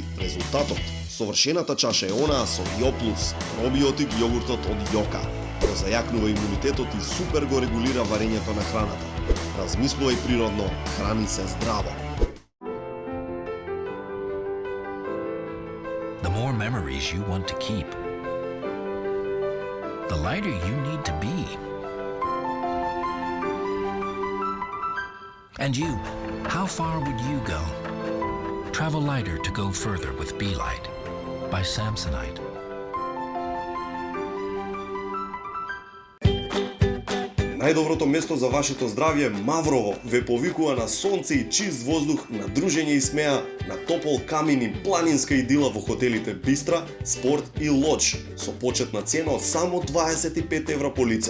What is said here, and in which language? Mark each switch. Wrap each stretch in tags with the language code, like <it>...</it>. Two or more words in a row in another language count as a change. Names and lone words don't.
<mk>Резултатот, совршената чаша е онаа со Јо Плюс, пробиотик јогуртот од Јока. Го зајакнува имунитетот и супер го регулира варењето на храната. Размислувај природно, храни се здраво.</mk> <en>The more memories you want to keep, the lighter you need to be. And you, how far would you go? Travel lighter to go further with Be Light by Samsonite.</en> <mk>Најдоброто место за вашето здравје Маврово ве повикува на сонце и чист воздух, на дружење и смеа, на топол камин и планинска идила во хотелите Бистра, Спорт и Лодж со почетна цена од само 25 евра по лице.</mk>